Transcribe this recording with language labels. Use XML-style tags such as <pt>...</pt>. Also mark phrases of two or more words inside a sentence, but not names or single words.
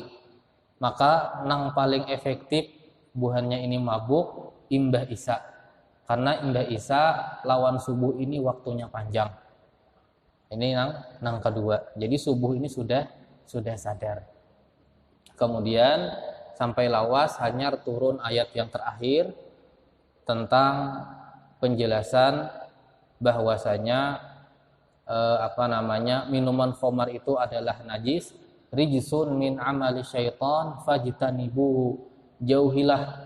<bjn>Maka nang paling efektif buhannya ini mabuk imbah isya. Karena imbah isya lawan subuh ini waktunya panjang. Ini nang kedua. Jadi subuh ini sudah sadar.</bjn> <id>Kemudian sampai lawas hanya turun ayat yang terakhir tentang penjelasan bahwasanya minuman khamar itu adalah najis,</id> <ar>rijsun min amali syaitan fajtanibuhu,</ar> <id>jauhilah.</id>